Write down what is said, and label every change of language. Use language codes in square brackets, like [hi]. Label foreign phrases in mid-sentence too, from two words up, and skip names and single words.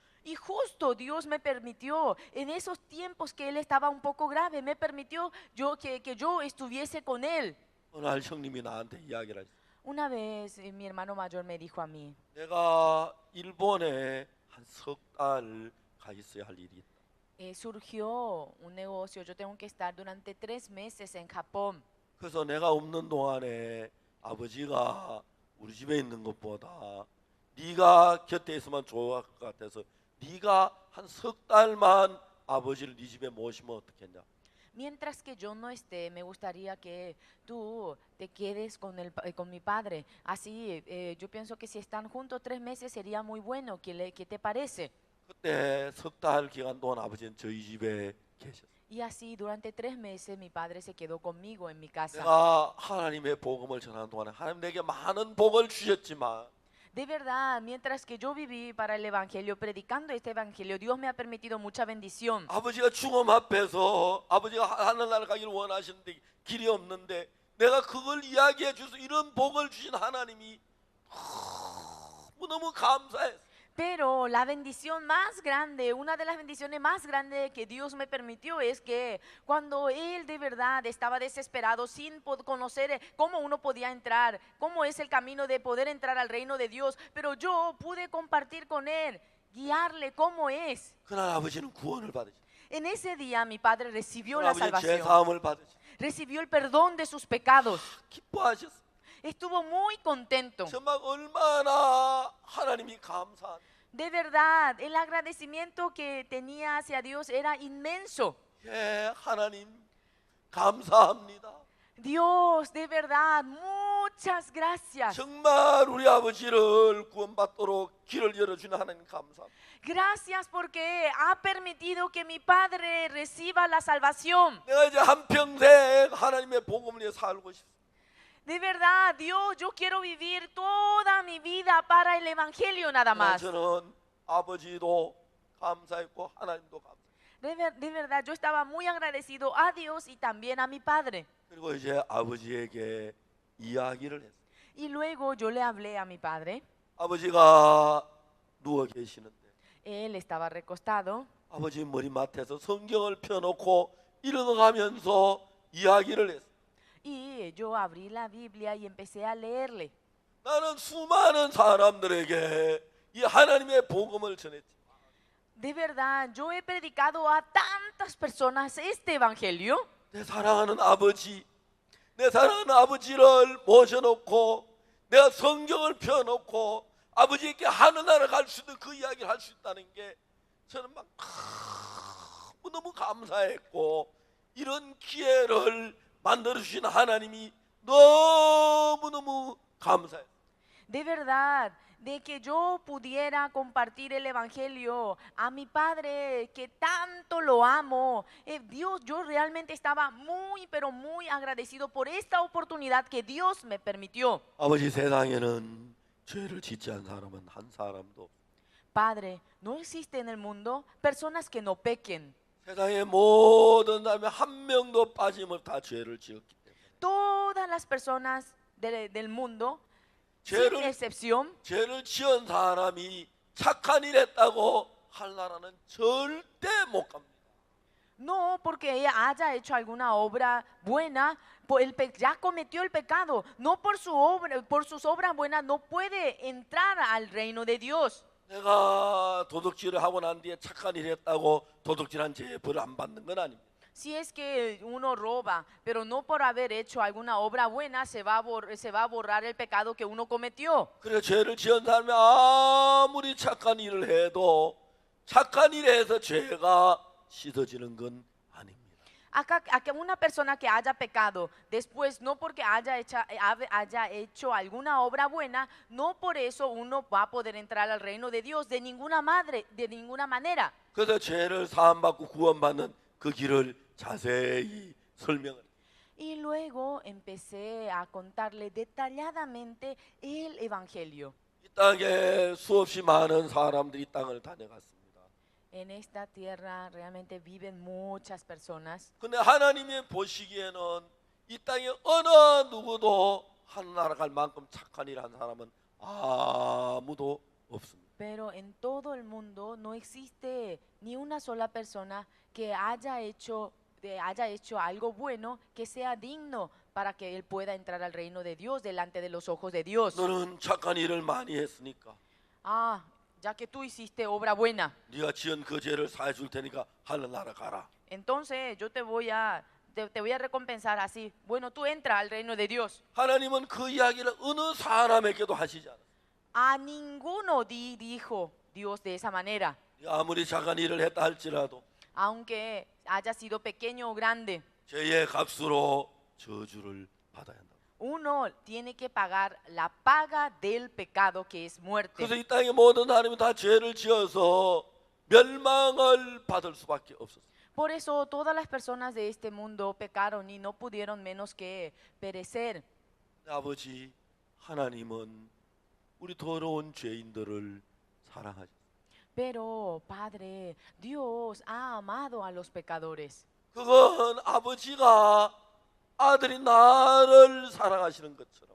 [es] Y justo Dios me permitió, en esos tiempos que él estaba un poco grave, me permitió que yo estuviese con él. [ko] 어느 날 형님이 나한테 이야기를 하셨어요. [es] Una vez mi hermano mayor me dijo a mí, [ko] 내가 일본에 한 석 달 가 있어야 할 일이 있다. [es] surgió un negocio, yo tengo que estar durante 3 meses en Japón. [ko] 그래서 내가 없는 동안에 아버지가 우리 집에 있는 것보다 네가 곁에 있으면 좋을 것 같아서 네가 한 석 달만 아버지를 네 집에 모시면 어떻겠냐. [es] Mientras que yo no esté, me gustaría que tú te quedes con mi padre. Así, yo pienso que si están juntos 3 meses sería muy bueno. ¿Qué te parece? [ko] 그때 석 달 기간 동안 아버지는 저희 집에 계셨어요. [es] Y así, durante 3 meses, mi padre se quedó conmigo en mi casa. [ko] 내가 하나님의 복음을 전하는 동안에 하나님 내게 많은 복을 주셨지만 [es] De verdad, mientras que yo viví para el Evangelio, predicando este Evangelio, Dios me ha permitido mucha bendición. [ko] 아버지가 죽음 앞에서 아버지가 하늘나라 가기를 원하시는데 길이 없는데 내가 그걸 이야기해 주셔서 이런 복을 주신 하나님이 너무 감사했어요. [es] Pero la bendición más grande, una de las bendiciones más grandes que Dios me permitió es que cuando Él de verdad estaba desesperado sin conocer cómo uno podía entrar, cómo es el camino de poder entrar al reino de Dios, pero yo pude compartir con Él, guiarle cómo es. [ko] 그날 아버지는 구원을 받으셨어요. [es] En ese día mi padre recibió la [ko] 아버지는 죄 [es] salvación, [ko] 사함을 받으셨어요. [es] recibió el perdón de sus pecados, [ko] 기뻐하셨어요. [es] estuvo muy contento. [ko] 정말 얼마나 하나님이 감사한. [es] De verdad, el agradecimiento que tenía hacia Dios era inmenso. [ko] 예, 하나님 감사합니다. [es] Dios, de verdad, muchas gracias. [ko] 정말 우리 아버지를 구원받도록 길을 열어주는 하나님 감사합니다. [es] Gracias porque ha permitido que mi Padre reciba la salvación. [ko] 내가 이제 한평생 하나님의 복음을 위해 살고 싶습니다. [es] De verdad, Dios, yo quiero vivir toda mi vida para el Evangelio nada más. [ko] 저는 아버지도 감사했고 하나님도 감사했고 [es] De verdad, yo estaba muy agradecido a Dios y también a mi Padre. [ko] 그리고 이제 아버지에게 이야기를 했어요. [es] Y luego yo le hablé a mi Padre. [ko] 아버지가 누워 계시는데 [es] Él estaba recostado. [ko] 아버지 머리맡에서 성경을 펴놓고 일어나가면서 이야기를 했어요. [es] Y yo abrí la Biblia y empecé a leerle. [ko] 나는 수많은 사람들에게 이 하나님의 복음을 전했지. [es] De verdad, yo he predicado a tantas personas este evangelio. [ko] 내 사랑하는 아버지, 내 사랑하는 아버지를 모셔놓고 내가 성경을 펴놓고 아버지에게 하늘나라 갈 수 있는 그 이야기를 할 수 있다는 게 저는 막 너무 감사했고 이런 기회를 만들어주신 하나님이 너무너무 감사해요. [es] De verdad, de que yo pudiera compartir el evangelio a mi padre que tanto lo amo. Dios, yo realmente estaba muy, pero muy agradecido por esta oportunidad que Dios me permitió. [ko] 아버지 세상에는 죄를 짓지 않은 사람은 한 사람도 없어요. [es] Padre, no existe en el mundo personas que no pequen. [ko] 세상의 모든 사람이 한 명도 빠짐없이 다 죄를 지었기 때문에 [es] Todas las personas del mundo, sin [ko] 죄를, [es] excepción, [ko] 죄를 지은 사람이 착한 일 했다고 할 나라는 절대 못 갑니다. [es] No porque ella haya hecho alguna obra buena, ya cometió el pecado. No por su obra, por sus obras buenas no puede entrar al reino de Dios. [ko] 내가 도둑질을 하고 난 뒤에 착한 일 했다고 도둑질한 죄의 벌을 안 받는 건 아닙니다. [es] Si es que uno roba, pero no por haber hecho alguna obra buena se va a borrar el pecado que uno cometió. [ko] 그래서 죄를 지은 사람이 아무리 착한 일을 해도 착한 일에 해서 죄가 씻어지는 건 아닙니다. [es] Acá una persona que haya pecado, después no porque haya hecho alguna obra buena, no por eso uno va a poder entrar al reino de Dios de ninguna manera. [ko] 그래서 죄를 사함받고 구원받는 그 길을 자세히 설명을. [es] Y luego empecé a contarle detalladamente el evangelio. [ko] 이 땅에 수없이 많은 사람들이 이 땅을 다녀갔습니다. [es] En esta tierra realmente viven muchas personas. [ko] 근데 하나님이 보시기에는 이 땅에 어느 누구도 하늘나라 갈 만큼 착한 일 한 사람은 아무도 없습니다. [es] Pero en todo el mundo no existe ni una sola persona que haya hecho algo bueno que sea digno para que él pueda entrar al reino de Dios delante de los ojos de Dios. [ko] 너는 착한 일을 많이 했으니까 [es] Ah, ya que tú hiciste obra buena, [ko] 네가 지은 그 죄를 사해 줄 테니까 하늘나라 가라. [es] entonces yo te voy a recompensar así. Bueno, tú entra al reino de Dios. [ko] 하나님은 그 이야기를 어느 사람에게도 하시지 않아요. [es] A ninguno dijo Dios de esa manera, [ko] 네가 아무리 착한 일을 했다 할지라도 [es] aunque haya sido pequeño o grande. [ko] 죄의 값으로 저주를 받아야 한다. [es] Uno tiene que pagar la paga del pecado, que es muerte. [ko] 그래서 이 땅의 모든 사람이 다 죄를 지어서 멸망을 받을 수밖에 없었어요. [es] Por eso todas las personas de este mundo pecaron y no pudieron menos que perecer. [ko] 아버지 하나님은 우리 더러운 죄인들을 사랑하셨어요. [es] Pero, Padre, Dios ha amado a los pecadores. [ko] 그건 아버지가 아들이 나를 사랑하시는 것처럼